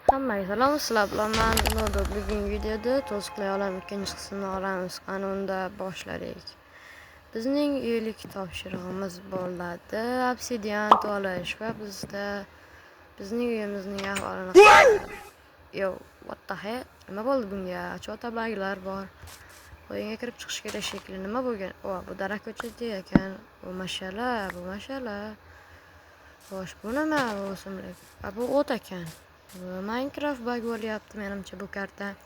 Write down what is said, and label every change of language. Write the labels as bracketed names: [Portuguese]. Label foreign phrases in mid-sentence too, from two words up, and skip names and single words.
[Uzbek] Hammaga salom, sizlar bilan men Nodok. Bugungi videoda to'siqli olam ikkinchi qismini olamiz. Qani unda boshladik. Bizning uylik topshirig'imiz bo'ladi obsidian to'lish va bizning uyimizning ahvolini [English] Yo, what the hell? [Uzbek] Nima bo'ldi bunga? Chota baglar bor. O'yinga kirib chiqish kerak shekilli. Nima bo'lgan? Bu darak ko'chadi ekan. Bu mashala. Xo'sh, bu nima? Bu o'simlik. Bu o't ekan. Minecraft bug bo'lyapti menimcha bu karta.